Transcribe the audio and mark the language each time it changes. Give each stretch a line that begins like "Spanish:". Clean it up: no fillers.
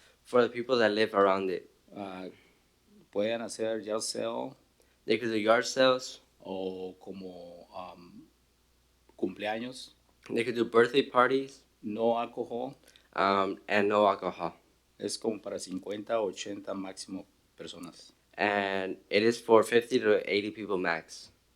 English: For the people that live around it.
Spanish: Pueden hacer yard sale
English: They could do yard sales.
Spanish: o como cumpleaños,
English: They could do birthday parties.
Spanish: no alcohol.
English: And no alcohol.
Spanish: Es como para 50 o 80 máximo personas.
English: And it is for 50 to 80 people max.